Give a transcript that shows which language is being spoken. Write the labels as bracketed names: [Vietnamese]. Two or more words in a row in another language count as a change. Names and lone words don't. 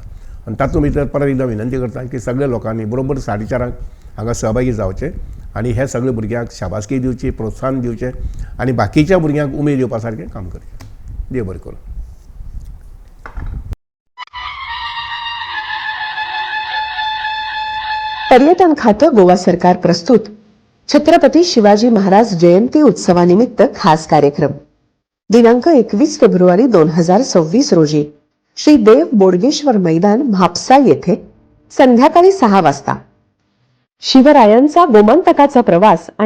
[Konkani] आनी तातूंत भितर परत एकदां विनंती करता की सगळ्या लोकांनी बरोबर 4:30 हांगा सहभागी जावचे आनी हे सगळे भुरग्यांक शाबासकी दिवची प्रोत्साहन दिवचें आनी बाकीच्या भुरग्यांक उमेद येवपा सारकें काम करचें. देव बरें करूं. [Marathi] पर्यटन खातं गोवा सरकार प्रस्तुत छत्रपती शिवाजी महाराज जयंती उत्सवानिमित्त खास कार्यक्रम दिनांक 21 फेब्रुवारी 2026 रोजी श्री देव बोडगेश्वर मैदान म्हापसा येथे संध्याकाळी 6 वाजता शिवरायांचा गोमंतकाचा प्रवास आणि